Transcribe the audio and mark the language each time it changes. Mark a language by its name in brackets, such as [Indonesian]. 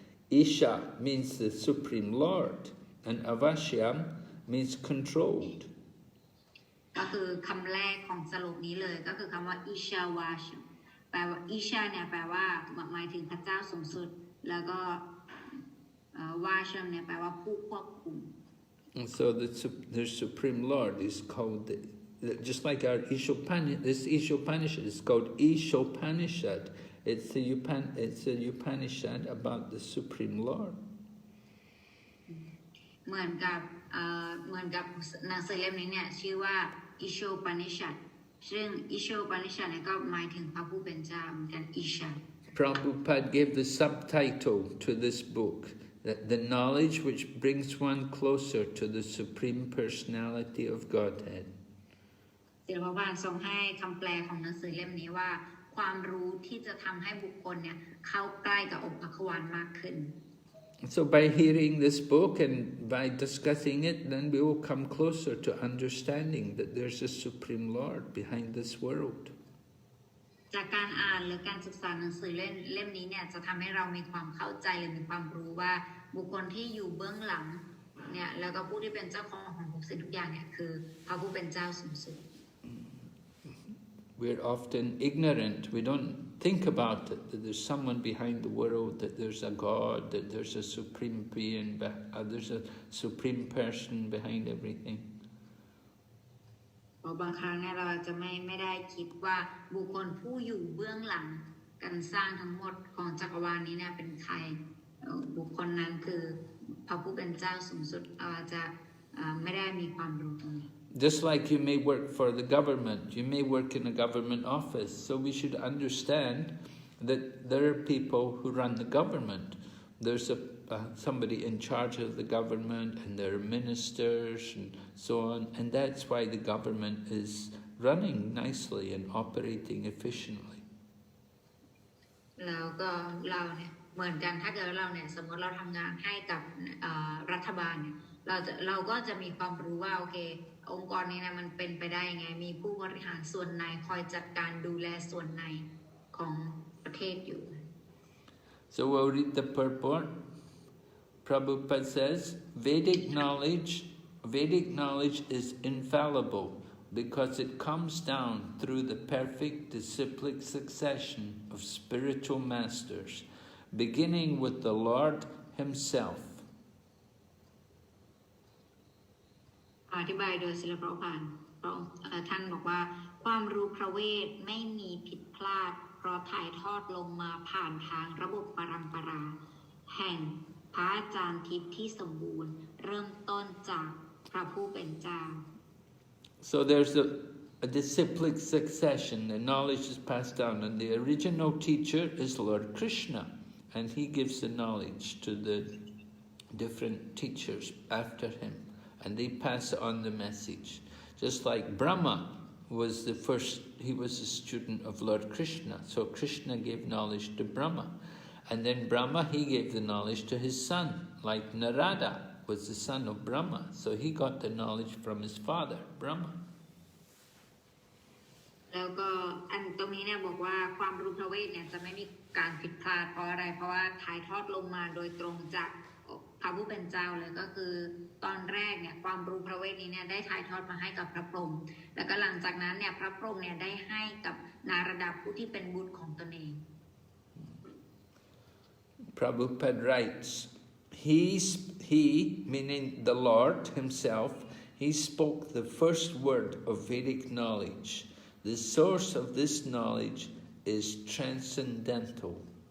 [English] Isha means the Supreme Lord, and Avashyam means controlled. [Thai] ก็คือคำแรกของสโลกนี้เลยก็คือคำว่าอิชาวาชแปลว่าอิชาเนี่ยแปลว่าหมายถึงพระเจ้าสูงสุดแล้วก็วาชัมเนี่ยแปลว่าผู้ควบคุม [English] And so the Supreme Lord is called, just like our this Isopanisad is called Isopanisad. It's a Upanishad about the Supreme Lord. [Thai] เหมือนกับหนังสือเล่มนี้เนี่ยชื่อว่าอิโชปานิชัดซึ่งอิโชปานิชัดเนี่ยก็หมายถึงพระผู้เป็นเจ้าเหมือนกันอิชา [English] Prabhupada gave the subtitle to this book, that the knowledge which brings one closer to the Supreme Personality of Godhead. [Thai] ศิลปบาลทรงให้คำแปลของหนังสือเล่มนี้ว่าความรู้ที่จะทำให้บุคคลเนี่ยเข้าใกล้กับองค์พระควานมากขึ้น [English] So by hearing this book and by discussing it, then we will come closer to understanding that there's a Supreme Lord behind this world. [Thai] จากการอ่านหรือการศึกษาหนังสือเล่มนี้เนี่ยจะทำให้เรามีความเข้าใจหรือมีความรู้ว่าบุคคลที่อยู่เบื้องหลังเนี่ยแล้วก็ผู้ที่เป็นเจ้าของทุกสิ่งทุกอย่างเนี่ยคือพระผู้เป็นเจ้าสูงสุด [English] We're often ignorant. We don't think about it, that there's someone behind the world, that there's a God, that there's a supreme being, there's a supreme person behind everything. [Thai] บางครั้งเนี่ยเราจะไม่ได้คิดว่าบุคคลผู้อยู่เบื้องหลังการสร้างทั้งหมดของจักรวาลนี้เนี่ยเป็นใครบุคคลนั้นคือพระผู้เป็นเจ้าสูงสุดจะไม่ได้มีความรู้ตรงนี้ [English] Just like you may work for the government, you may work in a government office, so we should understand that there are people who run the government. There's somebody in charge of the government, and there are ministers and so on, and that's why the government is running nicely and operating efficiently. [Thai] แล้วก็เราเนี่ยเหมือนกันถ้าเกิดเราเนี่ยสมมติเราทำงานให้กับรัฐบาลเนี่ยเราก็จะมีความรู้ว่าโอเคองค์กรนี้นะมันเป็นไปได้ยังไงมีผู้บริหารส่วนไหนคอยจัดการดูแลส่วนไหนของประเทศอยู่ [English] So we'll read the purport. Prabhupada says, Vedic knowledge is infallible because it comes down through the perfect disciplic succession of spiritual masters, beginning with the Lord Himself. [Thai] อธิบายโดยศิลปะพันธ์ท่านบอกว่าความรู้พระเวทไม่มีผิดพลาดเพราะถ่ายทอดลงมาผ่านทางระบบปรัมปราแห่งพระอาจารย์ทิพย์ที่สมบูรณ์เริ่มต้นจากพระผู้เป็นเจ้า [English] So there's a disciplic succession. The knowledge is passed down, and the original teacher is Lord Krishna, and he gives the knowledge to the different teachers after him, and they pass on the message. Just like Brahma was the first, he was a student of Lord Krishna, so Krishna gave knowledge to Brahma, and then Brahma, he gave the knowledge to his son, like Narada was the son of Brahma, so he got the knowledge from his father, Brahma. [Thai] แล้วก็อันตรงนี้เนี่ยบอกว่าความรู้พระเวทเนี่ยจะไม่มีการผิดพลาดเพราะอะไรเพราะว่าถ่ายทอดลงมาโดยตรงจากพระผู้เป็นเจ้าเลยก็คือตอนแรกเนี่ยความรู้พระเวทนี้เนี่ยได้ถ่ายทอดมาให้กับพระพรหมแล้วก็หลังจากนั้นเนี่ยพระพรหมเนี่ยได้ให้กับนารดาผู้ที่เป็นบุตรของตนเอง [English] Prabhupada writes, he, meaning the Lord Himself, He spoke the first word of Vedic knowledge. The source of this knowledge is transcendental.